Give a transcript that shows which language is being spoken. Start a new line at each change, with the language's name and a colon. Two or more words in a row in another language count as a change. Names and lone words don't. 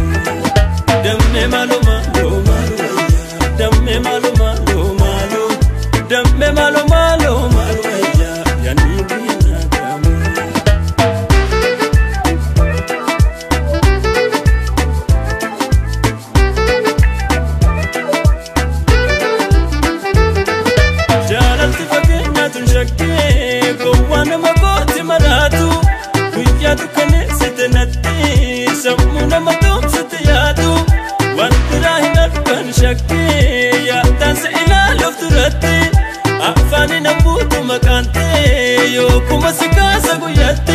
Swahili: Damme malo malo malo ya, damme malo malo malo, damme malo malo malo ya yani binadamu.
Oromo: Jalalti fakkeenya tun shakkee gowwaan nama kooti maraatu, guyyaa dukkane site natti sammuu nama toomsite yaadu. Waan biraa hin argan shakkee yaadaan si ilaaluuf turatti, afaani nambuutu maqaan ta'e yookuma si kaasa guyyaatti.